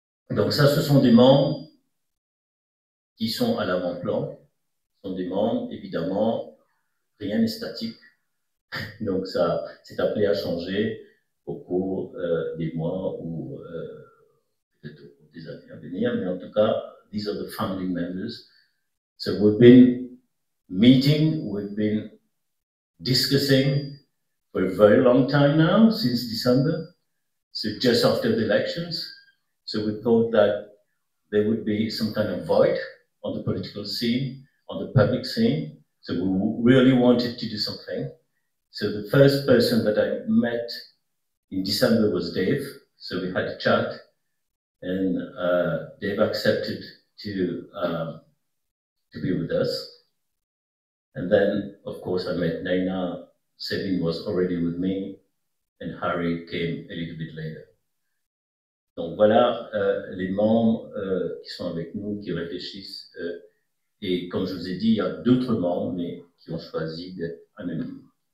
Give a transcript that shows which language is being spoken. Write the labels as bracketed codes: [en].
[fr] Donc ça, ce sont des membres qui sont à l'avant-plan. Ce sont des membres, évidemment, rien n'est statique. Donc ça, c'est appelé à changer au cours des mois ou peut-être au cours des années à venir. Mais en tout cas, [en] these are the founding members. So we've been meeting, we've been discussing for a very long time now, since December. So just after the elections. So we thought that there would be some kind of void on the political scene, on the public scene. So we really wanted to do something. So the first person that I met in December was Dave. So we had a chat, and Dave accepted to be with us. And then, of course, I met Naina. Sevin was already with me, and Harry came a little bit later. [fr] Donc voilà les membres qui sont avec nous, qui réfléchissent. Et comme je vous ai dit, il y a d'autres membres, mais qui ont choisi d'être anonymes.